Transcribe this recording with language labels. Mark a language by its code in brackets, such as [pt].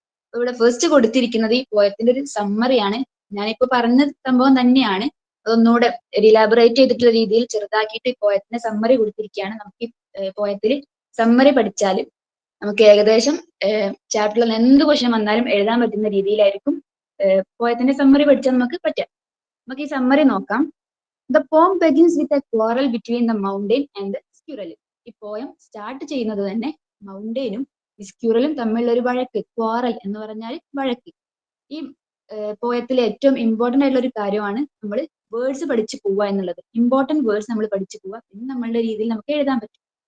[ml] അപ്പൊ ഇവിടെ ഫസ്റ്റ് കൊടുത്തിരിക്കുന്നത് ഈ പോയത്തിന്റെ ഒരു സമ്മറിയാണ്. ഞാനിപ്പോ പറഞ്ഞ സംഭവം തന്നെയാണ്, അതൊന്നുകൂടെ ഇലാബറേറ്റ് ചെയ്തിട്ടുള്ള രീതിയിൽ ചെറുതാക്കിയിട്ട് ഈ പോയത്തിന്റെ സമ്മറി കൊടുത്തിരിക്കുകയാണ്. നമുക്ക് ഈ പോയത്തിൽ സമ്മറി പഠിച്ചാൽ നമുക്ക് ഏകദേശം ചാപ്റ്ററിൽ എന്ത് ക്വസ്റ്റ്യൻ വന്നാലും എഴുതാൻ പറ്റുന്ന രീതിയിലായിരിക്കും പോയത്തിന്റെ സമ്മറി പഠിച്ചാൽ നമുക്ക് പറ്റാം. നമുക്ക് ഈ സമ്മറി നോക്കാം. [en] The poem begins with a quarrel between the mountain and the squirrel. [ml] ഈ പോയം സ്റ്റാർട്ട് ചെയ്യുന്നത് തന്നെ മൗണ്ടെയിനും സ്ക്വിറലും തമ്മിലുള്ള ഒരു വഴക്ക്. ക്വാറൽ എന്ന് പറഞ്ഞാൽ വഴക്ക്. ഈ പോയത്തിലെ ഏറ്റവും ഇമ്പോർട്ടന്റ് ആയിട്ടുള്ള ഒരു കാര്യമാണ് നമ്മൾ വേർഡ്സ് പഠിച്ചു പോവുക എന്നുള്ളത്. ഇമ്പോർട്ടന്റ് വേർഡ്സ് നമ്മൾ പഠിച്ചു പോവുക, പിന്നെ നമ്മളുടെ രീതിയിൽ നമുക്ക് എഴുതാൻ പറ്റും.